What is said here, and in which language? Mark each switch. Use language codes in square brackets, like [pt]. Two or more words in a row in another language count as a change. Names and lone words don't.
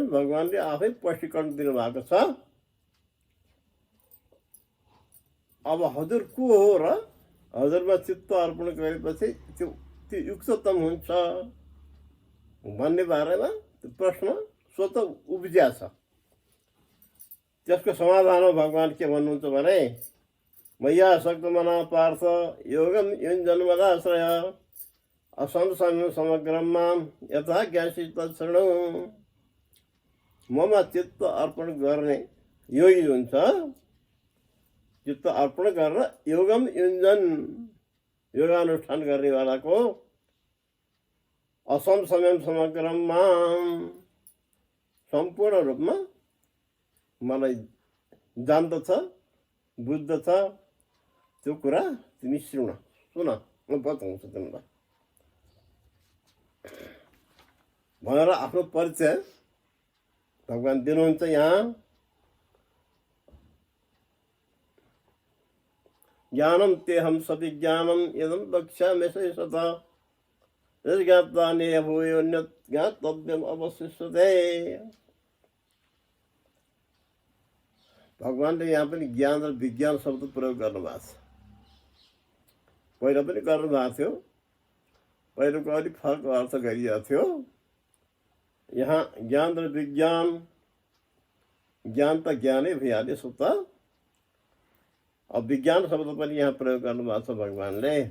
[ne] भगवान्ले आफै स्पष्टीकरण दिनुभएको छ। अब हजुर को हो र हजुरमा चित्त अर्पण गरेपछि त्यो युक्ततम हुन्छ भन्ने बारेमा प्रश्न स्वतः उब्जिया छ। त्यसको समाधानमा भगवान् के भन्नुहुन्छ भने, [sa] मय्या सक्तमना पार्थ योगम युञ्जन्मदाश्रय असंशयं समग्रं मां यथा ज्ञासी तत्शृणु। [ne] ममा चित्त अर्पण गर्ने योगी हुन्छ, चित्त अर्पण गरेर [sa] योगम युञ्जन [ne] योगानुष्ठान गर्नेवालाको [sa] असंशयं समग्रं मां [ne] सम्पूर्ण रूपमा मलाई जान्दछ, बुझ्दछ, त्यो कुरा तिमी सुन म बताउँछु तिमीलाई भनेर आफ्नो परिचय भगवान दिनुहुन्छ यहाँ [sa] ज्ञानम तेहम सविज्ञानम यदम वक्ष्यामि शेषतः यज्ञात्वा नेह भूयोऽन्यत् ज्ञातव्यम् अवशिष्यते। [ne] भगवानले यहाँ पनि ज्ञान र विज्ञान शब्द प्रयोग गर्नुभएको छ। पहिला पनि गर्नुभएको थियो, पहिलोको अलिक फरक अर्थ गरिएको थियो। यहाँ ज्ञान र विज्ञान, ज्ञान त ज्ञानै भइहाल्यो सुत, अब विज्ञान शब्द पनि यहाँ प्रयोग गर्नुभएको छ भगवानले।